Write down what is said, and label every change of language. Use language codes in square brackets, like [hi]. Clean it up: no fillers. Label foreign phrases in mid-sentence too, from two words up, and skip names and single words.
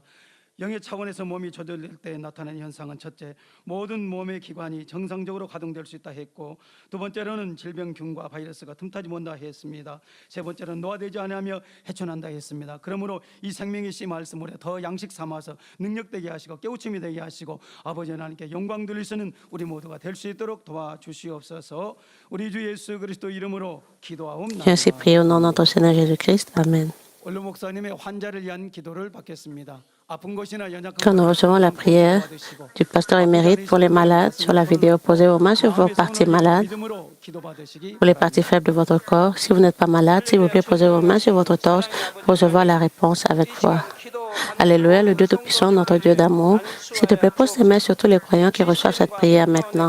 [ko] 영의 차원에서 몸이 조절될 때 나타나는 현상은 첫째, 모든 몸의 기관이 정상적으로 가동될 수 있다 했고, 두 번째로는 질병균과 바이러스가 틈타지 못한다 했습니다. 세 번째로는 노화되지 않으며 헤쳐난다 했습니다. 그러므로 이 생명의 씨 말씀으로 더 양식 삼아서 능력되게 하시고 깨우침이 되게 하시고 아버지 하나님께 영광 돌리시는 우리 모두가 될 수 있도록 도와주시옵소서. 우리 주 예수 그리스도 이름으로 기도하옵나이다. [fr] Ainsi prions au nom de notre Seigneur Jésus-Christ. Amen. [ko] 원로 목사님의 환자를 위한 기도를 받겠습니다. [fr] Quand nous recevons la prière du pasteur émérite pour les malades sur la vidéo, posez vos mains sur vos parties malades, pour les parties faibles de votre corps. Si vous n'êtes pas malade, s'il vous plaît, posez vos mains sur votre torse pour recevoir la réponse avec foi. Alléluia, le Dieu Tout-Puissant, notre Dieu d'amour, s'il te plaît, pose tes mains sur tous les croyants qui reçoivent cette prière maintenant.